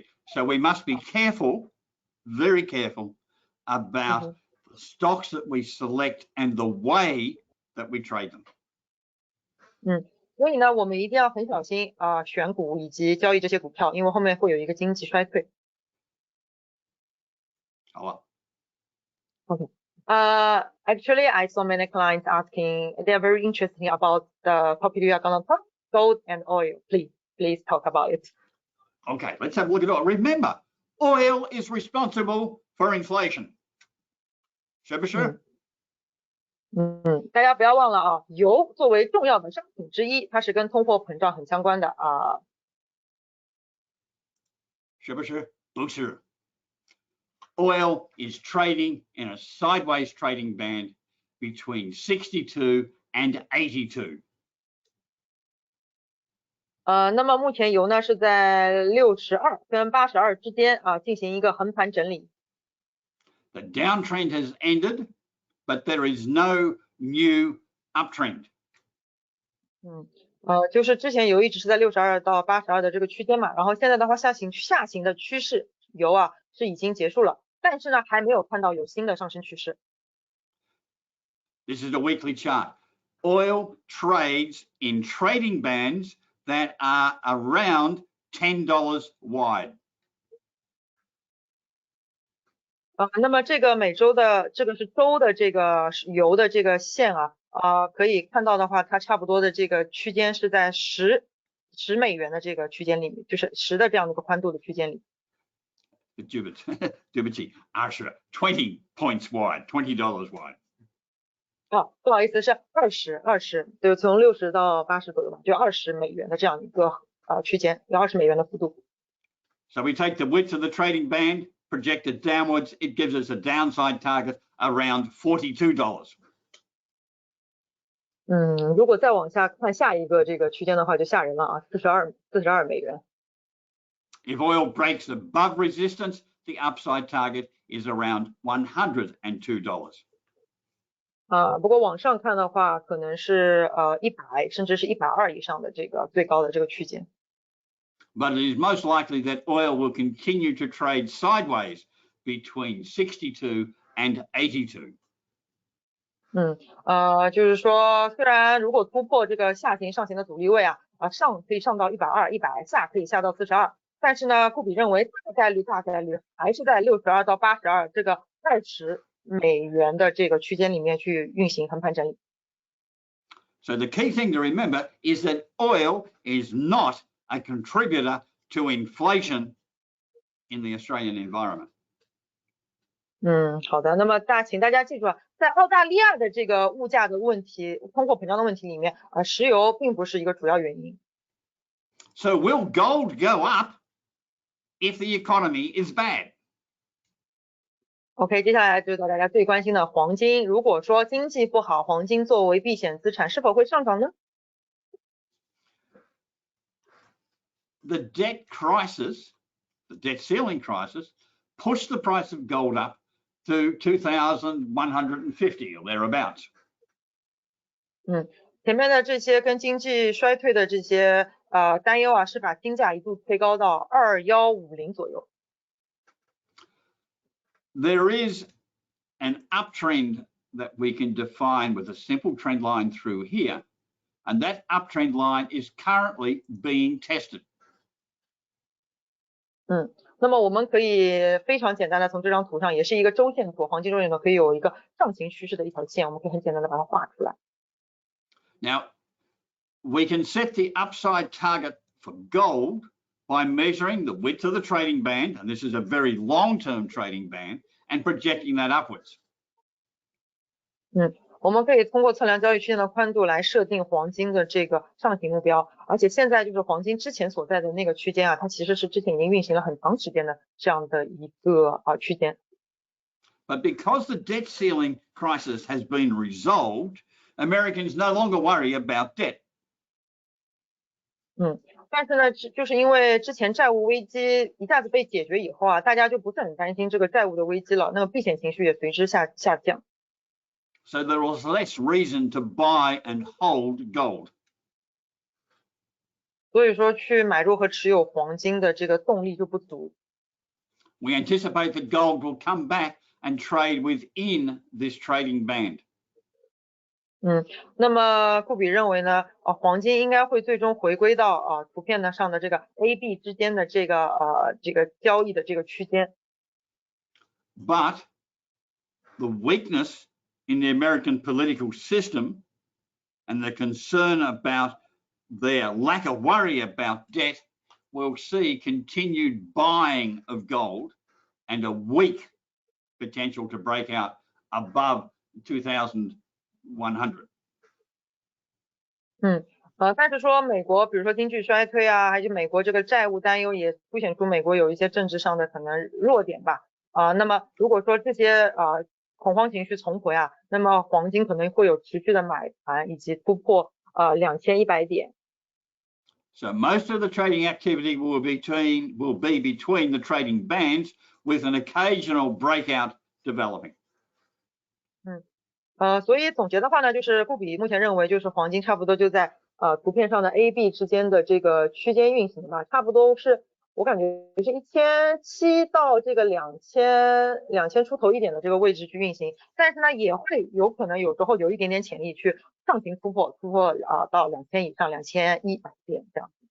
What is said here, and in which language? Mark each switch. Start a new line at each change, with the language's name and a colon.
English: So we must be careful, very careful about the stocks that we select and the way that we trade them.
Chinese: 所以呢，我们一定要很小心选股以及交易这些股票，因为后面会有一个经济衰退。好啊。
English: Okay. Actually, I saw many clients asking. They are very interested about the topic you are going to talk, gold and oil. Please talk about it. Okay, let's have a look at oil. Remember, oil is responsible for inflation.
Chinese: 是不是？大家不要忘了油作为重要的商品之一，它是跟通货膨胀很相关的是不是？不是。
English: Oil is trading in a sideways trading band between 62 and 82.
Chinese: 那么目前油呢是在62跟82之间进行一个横盘整理。
English: The downtrend has ended, but there is no new uptrend.
Chinese: 就是之前油一直是在62到82的这个区间嘛，然后现在的话下行的趋势油是已经结束了，但是呢还没有看到有新的上升趋势。
English: This is a weekly chart. Oil trades in trading bands that are around $10 wide.
Chinese: 那么这个每周的这个是周的这个油的这个线可以看到的话，它差不多的这个区间是在10美元的这个区间里面，就是10的这样的一个宽度的区间里。对不起，
English: 20 points wide, $20 wide.
Chinese: 不好意思，是20，就从60到80左右吧，就20美元的这样一个区间，有20美元的幅度。
English: So we take the width of the trading band, projected downwards, it gives us a downside target around $42.
Chinese: 如果再往下看下一个这个区间的话，就吓人了42美元。
English: If oil breaks above resistance, the upside target is around $102.
Chinese: 不过往上看的话，可能是100甚至是120以上的这个最高的这个区间。
English: But it is most likely that oil will continue to trade sideways between 62 and 82.
Chinese: 就是说，虽然如果突破这个下行上行的阻力位上可以上到120、100，下可以下到42，但是呢，库比认为大概率还是在62到82这个20美元的这个区间里面去运行横盘整理。
English: So the key thing to remember is that oil is not a contributor to inflation in the Australian environment.
Chinese: 好的，那么请大家记住在澳大利亚的这个物价的问题、通货膨胀的问题里面石油并不是一个主要原因。
English: So will gold go up if the economy is bad?
Chinese: OK， 接下来就是大家最关心的黄金。如果说经济不好，黄金作为避险资产是否会上涨呢？
English: The debt crisis, the debt ceiling crisis, pushed the price of gold up to 2,150 or thereabouts.
Chinese: 前面的这些跟经济衰退的这些担忧是把金价一度推高到2150左右。
English: There is an uptrend that we can define with a simple trend line through here, and that uptrend line is currently being tested.
Chinese: 那么我们可以非常简单的从这张图上，也是一个周线图，黄金周线图可以有一个上行趋势的一条线，我们可以很简单的把它画出来。
English: Now, we can set the upside target for gold by measuring the width of the trading band, and this is a very long-term trading band, and projecting that upwards.
Chinese: 我们可以通过测量交易区间的宽度来设定黄金的这个上行目标，而且现在就是黄金之前所在的那个区间它其实是之前已经运行了很长时间的这样的一个区间。
English: But because the debt ceiling crisis has been resolved, Americans no longer worry about debt.
Chinese: 但是呢，就是因为之前债务危机一下子被解决以后大家就不是很担心这个债务的危机了，那么避险情绪也随之下降。
English: So there was less reason to buy and hold gold.
Chinese: 所以说去买入和持有黄金的这个动力就不足。
English: We anticipate that gold will come back and trade within this trading band.
Chinese: 那么库比认为呢，黄金应该会最终回归到图片上的这个 A、B 之间的这个交易的这个区间。
English: But the weakness in the American political system and the concern about their lack of worry about debt will see continued buying of gold and a weak potential to break out above 2,100.
Chinese: 但是说美国，比如说经济衰退啊，还有美国这个债务担忧也凸显出美国有一些政治上的可能弱点吧。那么如果说这些恐慌情绪重回啊，那么黄金可能会有持续的买盘以及突破2100点。
English: So most of the trading activity will be between the trading bands with an occasional breakout developing.
Chinese: 所以总结的话呢，就是布比目前认为，就是黄金差不多就在图片上的 A、B 之间的这个区间运行吧，差不多是我感觉是1700到这个2000出头一点的这个位置去运行，但是呢也会有可能有时候有一点点潜力去上行突破到2000以上2100点这样。